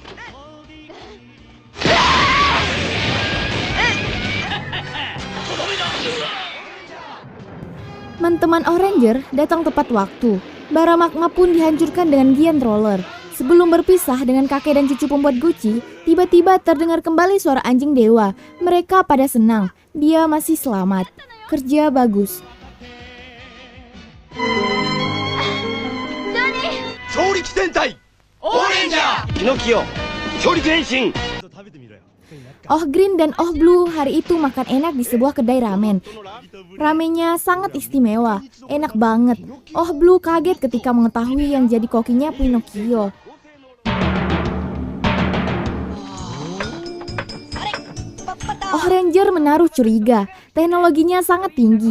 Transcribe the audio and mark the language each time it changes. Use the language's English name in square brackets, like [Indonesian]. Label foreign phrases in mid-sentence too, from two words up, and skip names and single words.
[Indonesian] Teman-teman Ohranger datang tepat waktu. Bara magma pun dihancurkan dengan Giant Roller. Sebelum berpisah dengan kakek dan cucu pembuat guci, tiba-tiba terdengar kembali suara anjing dewa. Mereka pada senang. Dia masih selamat. Kerja bagus. [Japanese] 超力戦隊オーレンジャーピノキオ強力変身 [Indonesian] Oh Green dan Oh Blue hari itu makan enak di sebuah kedai ramen. Ramennya sangat istimewa, enak banget. Oh Blue kaget ketika mengetahui yang jadi kokinya Pinocchio. Oh Ranger menaruh curiga, teknologinya sangat tinggi.